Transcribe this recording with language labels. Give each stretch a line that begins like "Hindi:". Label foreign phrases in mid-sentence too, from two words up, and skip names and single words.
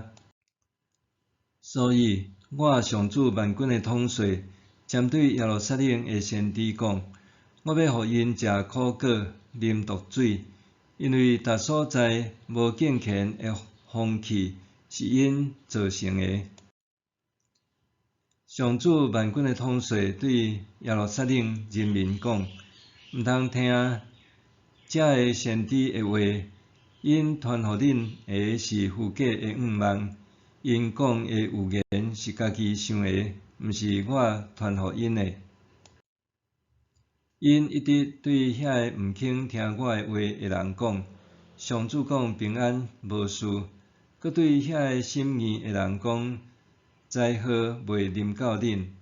Min Nan Chinese: 所以，我上主万军的统帅，针对耶路撒冷的先知讲，我要互因食苦果、啉毒水，因为逐所在无敬虔的风气是因造成的。上主万军的统帅对耶路撒冷人民讲，毋通听这个先知的话，因传互恁的是虚假的愿望，因讲的预言是家己想的，毋是我传互因的。因一直对遐个毋肯听我的话的人讲，上主讲平安无事，佮对遐个心硬的人讲，灾祸袂临到恁。